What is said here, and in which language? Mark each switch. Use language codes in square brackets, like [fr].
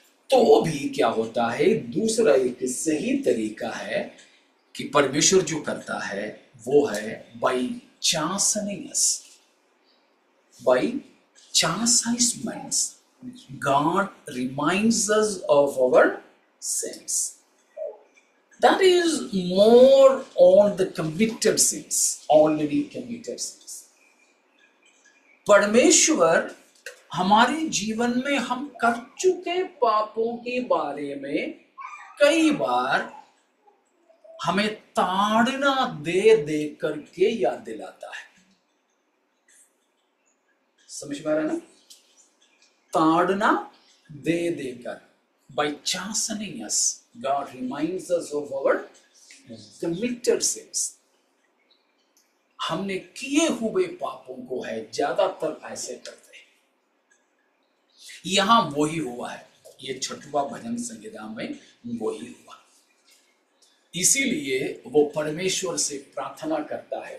[hi] तो भी क्या होता है, दूसरा एक सही तरीका है कि परमेश्वर जो करता है वो है by [en] chastening us, by chastisements God reminds us of our sins. That is more on the committed sins, already committed sins. [hi] परमेश्वर हमारे जीवन में हम कर चुके पापों के बारे में कई बार हमें ताड़ना दे दे करके याद दिलाता है। समझ में आ रहा है ना? ताड़ना दे देकर, [en] by chastening us, God reminds us of our committed sins. [hi] हमने किए हुए पापों को है ज्यादातर ऐसे करते हैं। यहां वही हुआ है, ये 6वां भजन संहिता में वही हुआ। इसीलिए वो परमेश्वर से प्रार्थना करता है।